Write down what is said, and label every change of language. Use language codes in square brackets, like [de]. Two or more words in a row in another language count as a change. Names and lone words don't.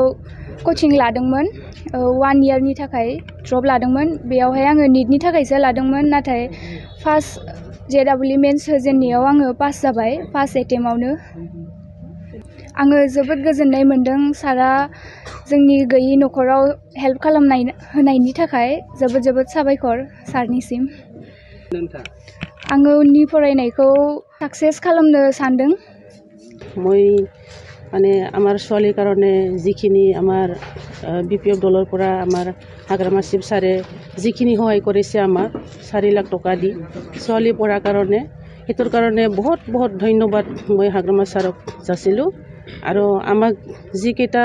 [brx] कोचिं लादोंमोन 1 इयारनि थाखाय ड्रप लादोंमोन बेयावहाय आङो नीटनि थाखायसो लादोंमोन नाथाय फार्स्ट JEE मेन्स होजेननायाव आङो पास जाबाय फार्स्ट एटेम्पआवनो आङो जोबोद गोजोननाय मोन्दों सारा जोंनि गैयि नखराव हेल्प होनायनि थाखाय जोबोद साबायखर सारनिसिम आङो उननि फरायनायखौ साक्सेस खालामनो सानदों [as] মই মানে আমাৰ ছোৱালীৰ কাৰণে যিখিনি আমাৰ BPF দলৰ পৰা আমাৰ হাগ্ৰামা শিৱ ছাৰে যিখিনি সহায় কৰিছে আমাক 4 লাখ টকা দি ছোৱালী পঢ়াৰ কাৰণে সেইটোৰ কাৰণে বহুত ধন্যবাদ মই হাগ্ৰামা ছাৰক যাচিলোঁ আৰু আমাক যিকেইটা